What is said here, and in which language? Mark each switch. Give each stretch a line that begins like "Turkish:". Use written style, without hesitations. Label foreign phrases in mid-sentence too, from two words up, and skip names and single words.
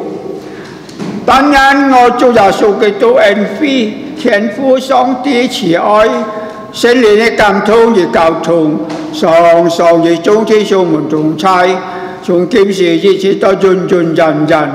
Chinese: 当然，我主耶穌基督恩惠、天父上帝慈愛、聖靈的感通與交通，常常與眾弟兄們同在，從今時一直到永永遠遠。